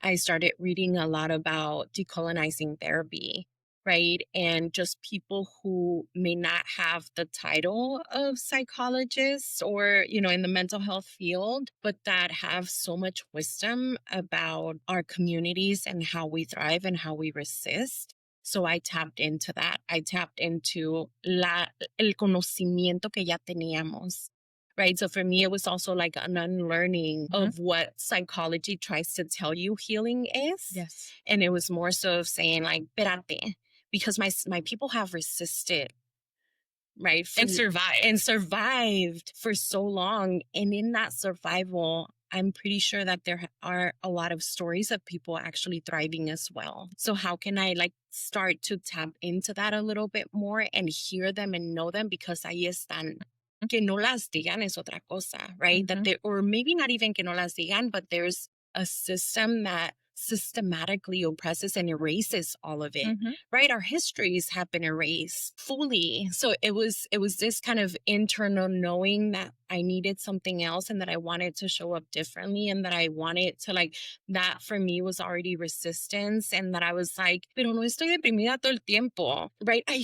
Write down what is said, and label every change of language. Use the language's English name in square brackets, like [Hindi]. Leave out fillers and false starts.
[English] I started reading a lot about decolonizing therapy. Right. And just people who may not have the title of psychologists or, in the mental health field, but that have so much wisdom about our communities and how we thrive and how we resist. So I tapped into that. I tapped into [Spanish] el conocimiento que ya teníamos. [English] Right. So for me, it was also like an unlearning of what psychology tries to tell you healing is. Yes. And it was more so of saying like, espérate, because my people have resisted, right? And survived for so long. And in that survival, I'm pretty sure that there are a lot of stories of people actually thriving as well. So how can I like start to tap into that a little bit more and hear them and know them? Because [Spanish] ahí están. Que no las digan es otra cosa, right? [English] That they, or maybe not even [Spanish] que no las digan, [English] but there's a system that systematically oppresses and erases all of it, right? Our histories have been erased fully. So it was this kind of internal knowing that I needed something else and that I wanted to show up differently and that I wanted to like, that for me was already resistance, and that I was like, [Spanish] pero no estoy deprimida todo el tiempo, [English] right?